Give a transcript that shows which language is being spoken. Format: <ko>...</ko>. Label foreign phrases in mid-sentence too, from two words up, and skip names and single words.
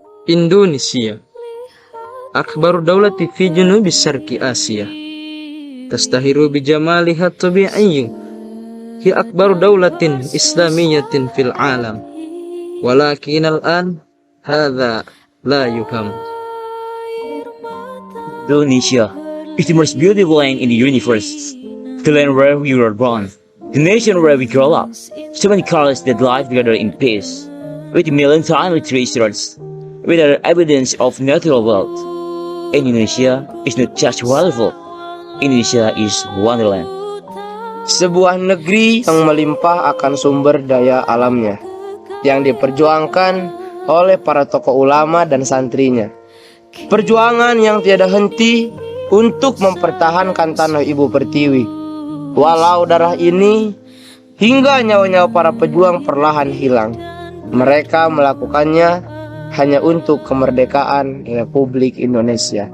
<ar>إندونيسيا أكبر دولة في جنوب شرق آسيا تشتهر بجمالها الطبيعي هي أكبر دولة إسلامية في العالم ولكن الآن هذا لا يهم.</ar> <en>Indonesia is the most beautiful land in the universe. The land where we were born, the nation where we grow up. So many colors that live together in peace, with a million tiny treasures, with our evidence of natural wealth. Indonesia is not just wonderful. Indonesia is wonderland.</en> <id>Sebuah negeri yang melimpah akan sumber daya alamnya, yang diperjuangkan oleh para tokoh ulama dan santrinya. Perjuangan yang tiada henti untuk mempertahankan tanah ibu pertiwi. Walau darah ini hingga nyawa-nyawa para pejuang perlahan hilang, mereka melakukannya hanya untuk kemerdekaan Republik Indonesia.</id>